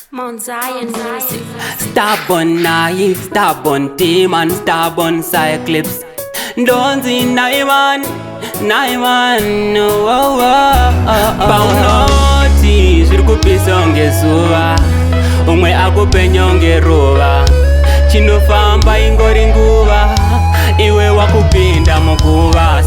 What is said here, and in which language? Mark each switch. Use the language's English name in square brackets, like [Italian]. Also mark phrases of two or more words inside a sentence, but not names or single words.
[English] Mount Zion Music. Stubborn, naive, stubborn demon, stubborn cyclips. [Shona] Ndonzi Naiman, Naiman, oh, oh, oh, oh. Paunoti, zviri kupisa unge zuva, umwe akupe nyonge ruva. Chinofamba ingori nguva, iwe wakupinda muguva.